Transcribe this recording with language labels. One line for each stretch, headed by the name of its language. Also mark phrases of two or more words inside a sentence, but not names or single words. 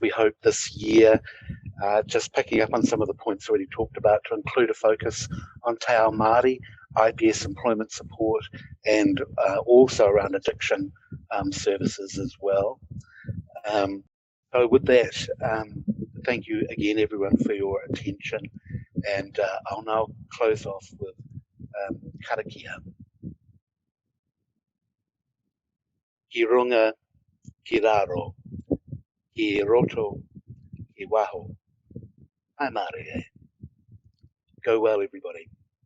English: We hope this year, just picking up on some of the points already talked about, to include a focus on
Māori: Te Ao Māori,
English: IPS employment support, and also around addiction services as well. So with that, thank you again, everyone, for your attention, and I'll now close off with karakia.
Māori: Ki runga, ki raro, ki roto, ki waho. Hai Māori,
English: eh? Go well, everybody.